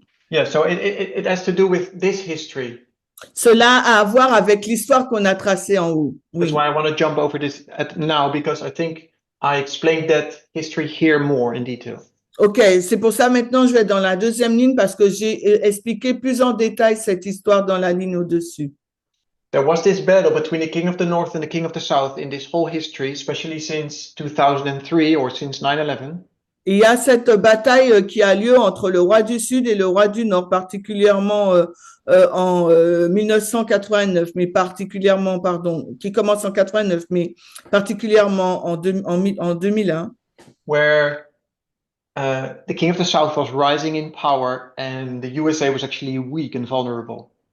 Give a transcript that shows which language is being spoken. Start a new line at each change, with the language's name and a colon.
English: Yeah, so it has to do with this history.
French: Cela a à voir avec l'histoire qu'on a tracée en haut.
English: That's
French: Oui.
English: why I want to jump over this now, because I think I explained that history here more in detail.
French: OK, c'est pour ça maintenant je vais dans la deuxième ligne parce que j'ai expliqué plus en détail cette histoire dans la ligne au-dessus.
English: There was this battle between the king of the north and the king of the south in this whole history, especially since 2003 or since 9/11.
French: Il y a cette bataille qui a lieu entre le roi du Sud et le roi du Nord, particulièrement en 1989, mais particulièrement, pardon, qui commence en 89, mais particulièrement en 2001.
English: Where the king of the south was rising in power and the USA was actually weak and vulnerable.